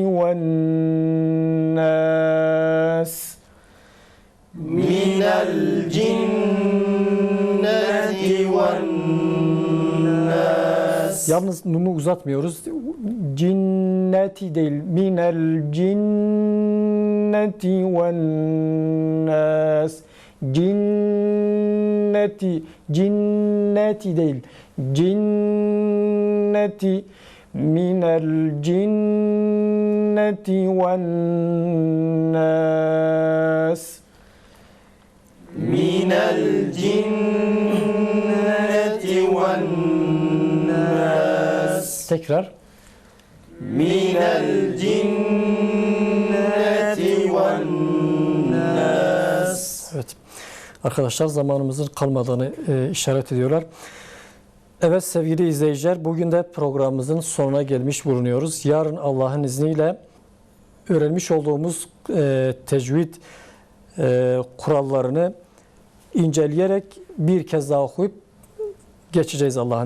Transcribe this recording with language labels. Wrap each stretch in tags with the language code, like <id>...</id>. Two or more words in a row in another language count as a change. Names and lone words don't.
<ar>والناس من الجنة والناس.</ar> <tr>Yalnız nunu uzatmıyoruz. Cinneti değil.</tr> <ar>من الجنة والناس.</ar> <tr>Cinneti. Cinneti değil.</tr> <ar>الجنة من الجنة والناس. من الجنة والناس.</ar> <tr>Tekrar. من الجنة والناس. Evet. Arkadaşlar zamanımızın kalmadığını işaret ediyorlar. Evet sevgili izleyiciler, bugün de programımızın sonuna gelmiş bulunuyoruz. Yarın Allah'ın izniyle öğrenmiş olduğumuz tecvid kurallarını inceleyerek bir kez daha okuyup geçeceğiz Allah'ın izniyle.</tr>